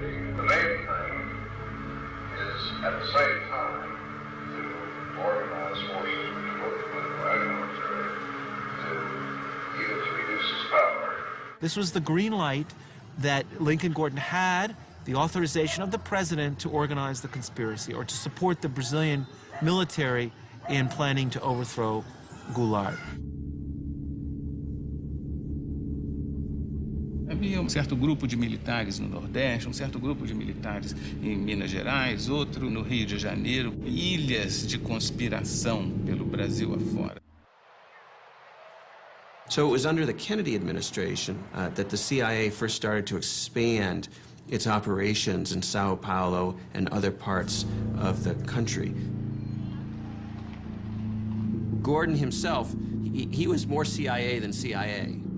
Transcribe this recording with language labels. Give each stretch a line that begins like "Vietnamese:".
English: The main thing is, at the same time, to organize forces which work with the right military to use reduce its power. This was the green light that Lincoln Gordon had, the authorization of the president to organize the conspiracy or to support the Brazilian military in planning to overthrow Goulart.
Portuguese: Havia um certo grupo de militares no Nordeste, um certo grupo de militares em Minas Gerais, outro no Rio de Janeiro, ilhas de conspiração pelo Brasil afora.
English: So it was under the Kennedy administration that the CIA first started to expand its operations in Sao Paulo and other parts of the country. Gordon himself, he was more CIA than CIA.